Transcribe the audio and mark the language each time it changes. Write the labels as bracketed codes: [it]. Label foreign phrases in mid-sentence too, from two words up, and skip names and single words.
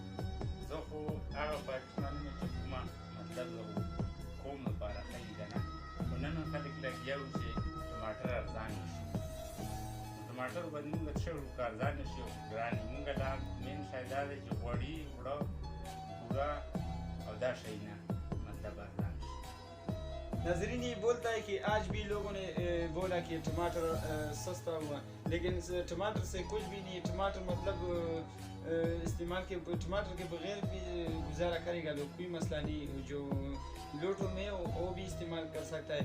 [ps] زه خو هغه پاکستانونه چې کومه مطلب قوم لپاره ښه که نه، خو نن خلک لګیا وو چې ټماټر ارزانه شي. ټماټر باندې موږ څه وکړو که ارزانه شي او ګران وي. موږ لا مین شاید دا دی چې غوړي اوړه بوره او دا شی نه مطلب ارزان شي. [ur] ناظرین یہ بولتا ہے کہ آج بھی لوگوں نے بولا کہ ٹماٹر سستا ہوا، لیکن ٹماٹر سے کچھ بھی نہیں. ٹماٹر مطلب استعمال کے ٹماٹر کے بغیر بھی گزارا کرے گا لوگ، کوئی مسئلہ نہیں. جو لوٹوں میں وہ بھی استعمال کر سکتا ہے.